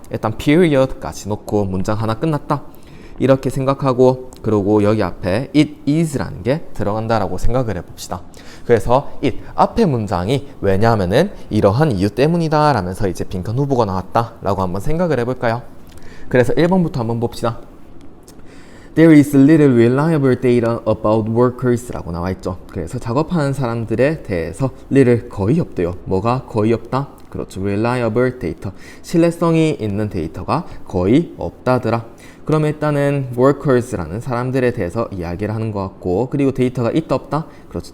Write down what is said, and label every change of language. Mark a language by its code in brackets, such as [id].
[ko] 일단 period까지 놓고 문장 하나 끝났다. 이렇게 생각하고, 그리고 여기 앞에 it is라는 게 들어간다라고 생각을 해봅시다. 그래서 it 앞에 문장이 왜냐하면은 이러한 이유 때문이다 라면서 이제 빈칸 후보가 나왔다 라고 한번 생각을 해볼까요? 그래서 1번부터 한번 봅시다. [en] There is little reliable data about workers [ko] 라고 나와 있죠. 그래서 작업하는 사람들에 대해서 little 거의 없대요. 뭐가 거의 없다? 그렇죠. reliable data. 신뢰성이 있는 데이터가 거의 없다더라. 그럼 일단은 workers라는 사람들에 대해서 이야기를 하는 것 같고, 그리고 데이터가 있다 없다? 그렇죠.